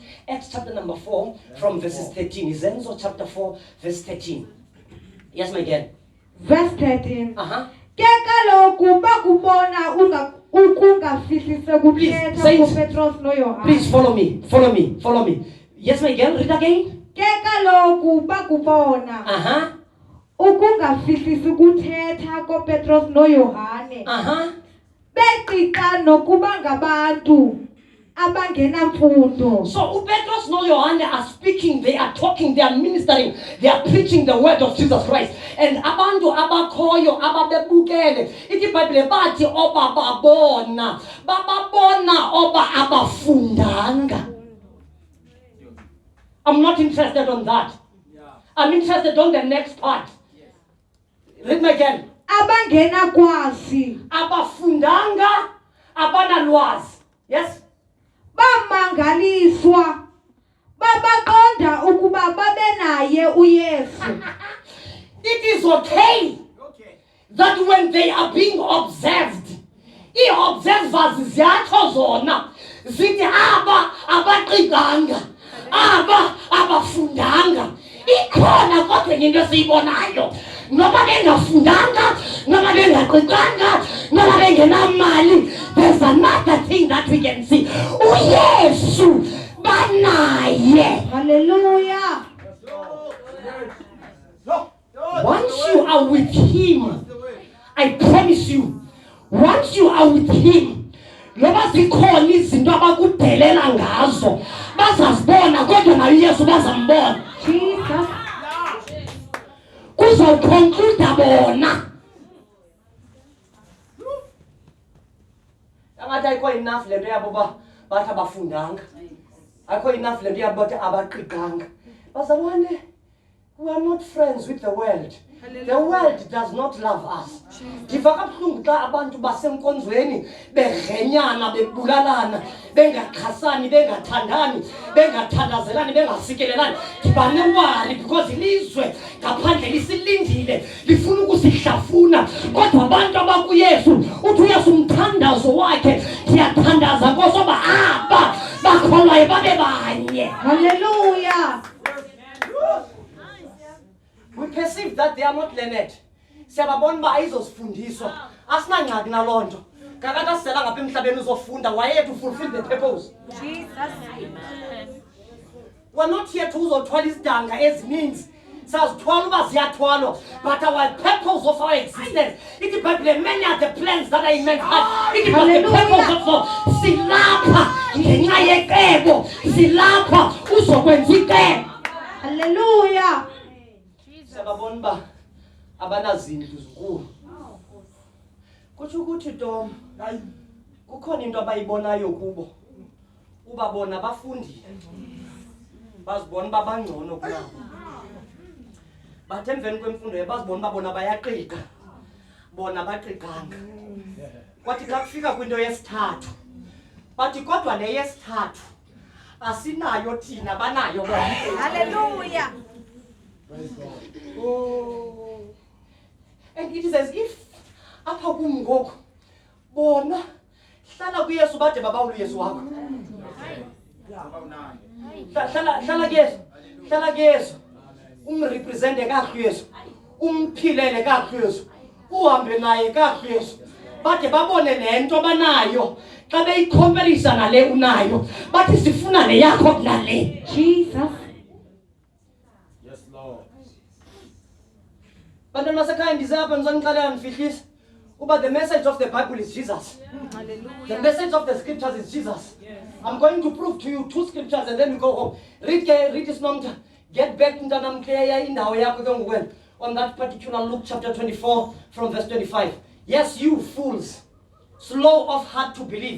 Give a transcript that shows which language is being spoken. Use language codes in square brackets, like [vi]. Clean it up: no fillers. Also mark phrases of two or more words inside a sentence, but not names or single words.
[en] Acts chapter number 4 from verses 13. Is Enzo chapter 4 verse 13. Yes, my dear. Verse 13. Please, please follow me. Yes, my girl, read again. [xh] Ukungafihlisi ukuthetha koPetros noYohane. Beqiqa nokuba ngabantu abangenamfundo. [en] So uPetros noJohane are speaking, they are talking, they are ministering, they are preaching the word of Jesus Christ. [xh] And abantu abakhoyo ababebukele ithi iBhayibhile bathi oba babona oba abafundanga. [en] I'm not interested on that. I'm interested on the next part. Read me again. [xh] Abangenakwazi. Abafundanga, abanalwazi. Yes? Bamangaliswa. Babaqonda ukuba babenaye uYesu. [en] It is okay that when they are being observed, [xh] i-observers ziyatsho zona zithi aba abaqinganga, aba abafundanga. Ikhona kodwa into esiyibonayo, noba bengafundanga, noba bengaqinganga, noba bengenamali, [en] there's another thing that we can see. [xh] uYesu banaye. Hallelujah. [en] Once you are with him, I promise you, once you are with him, [xh] loba zikhona izinto abakudelela ngazo bazazibona kodwa naye uYesu bazambona. Jesus. Kuzawuconclude bona. Angathi ayikho enough lento yabo bathi abafundanga. Ayikho enough lento yabo bathi abaqinganga. Bazalwane, [en] we are not friends with the world. The world does not love us. [xh] Ndiva kabuhlungu xa abantu basenkonzweni begenyana bebulalana bengaxhasani bengathandani bengathandazelani bengasikelelani. Ndibanewari because ilizwe ngaphandle lisilindile lifuna ukusihlafuna. Kodwa abantu abakuYesu uthi uYesu umthandazo wakhe ndiyathandaza ngosoba aba bakholwayo babe banye. Hallelujah. [en] We perceive that they are not learned. [xh] Siyababona ba ayizosifundiswa. Asinangxaki nalonto. Kakade asela ngapha emhlabeni uzofunda waye [en] to fulfill the purpose. [xh] Jesus. [en] We're not here to [xh] uzothwala isidanga ezininzi. Sazithwala uba ziyathwalwa. [en] But our purpose of our existence, it is Bible, many are the plans that are in man's heart. It is the purpose of [xh] silapha ngenxa yecebo. Silapha uzokwenza icebo. Hallelujah. Siyababona ba abanazindlu zinkulu. Kutsho ukuthi Tom, kukhona into abayibonayo kubo. Ubabona bafundile. Bazibona babangcono kunabo. Bathe emveni kwemfundo bazibona babona bayaqiqa. Bona baqiganga. Kwathi xa kufika kwinto yesithathu. Bathi kodwa le yesithathu asinayo thina banayo bona. Hallelujah. Oh. [en] And it is as if [xh] apha kum ngoku bona hlala kuYesu bade babawula uYesu wakho. Hlala kuYesu umrepresente kakuhle uYesu umphilele kakuhle uYesu uhambe naye kakuhle uYesu bade babone lento banayo xa beyicompare nale unayo bathi sifuna le yakho kunale. Jesus. Bantwana basekhaya ndize apha ndizonixelela ndifihlisa uba [en] the message of the Bible is Jesus. [xh] Hallelujah. [en] The message of the scriptures is Jesus. I'm going to prove to you 2 scriptures and then we go home. Read this number. Get back in on that particular Luke chapter 24 from verse 25. Yes, you fools, slow of heart to believe.